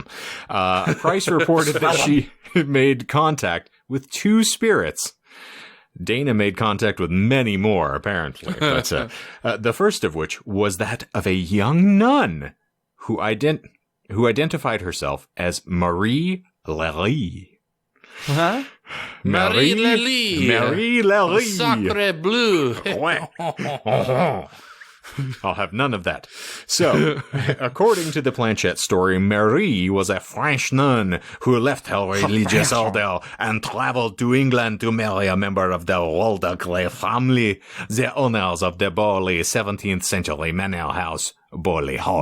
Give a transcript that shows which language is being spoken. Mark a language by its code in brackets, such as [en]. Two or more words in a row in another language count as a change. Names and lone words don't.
[en] Price reported that she made contact with 2 spirits. Dana made contact with many more, apparently. But, the first of which was that of a young nun who identified herself as Marie Lery. Huh? Marie Lery. Marie Lery. [fr] Sacre bleu. [en] I'll have none of that. So, according to the planchette story, Marie was a French nun who left her religious order and traveled to England to marry a member of the Waldegrave family, the owners of the Borley 17th century manor house, Borley Hall.